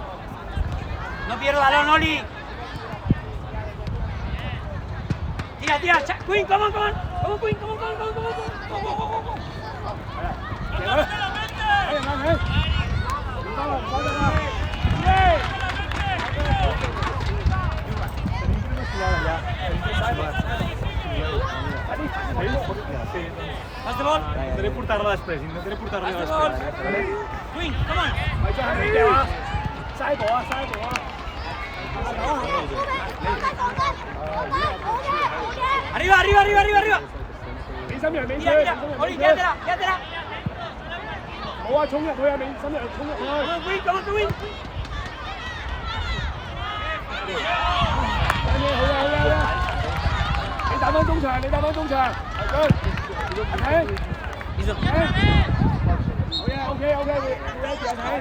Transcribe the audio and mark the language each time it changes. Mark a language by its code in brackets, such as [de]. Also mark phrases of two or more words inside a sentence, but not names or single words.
[es] No pierda balón, Oli. Tira, tira. [en] Queen, come on, come on. Come on, Queen, come on, come on, come on, come on. Go, go, go, go, go. [yue] 贏佢！睇人睇，唔該啦，唔該啦， [en] Pass the ball. [ca] Intentaré portar-la després, intentaré portar-la [en] Pass the ball. [ca] després. [en] Queen, come on. [yue] 咪再係你掉啊！嘥步啊！嘥步啊！ [es] Arriba, arriba, arriba, arriba, arriba. [yue] 美心人美 [es] Tira, tira. Oli, quédatela, quédatela. [yue] 冇啊！衝入去啊！美心人衝入去！ [en] Come on, Queen, come on, Queen. [yue] 好嘢！好嘢！好嘢！你打翻中場，你打翻中場，係佢。阿挺， [es] Hizo. [yue] 好嘢！OK，會一字阿挺。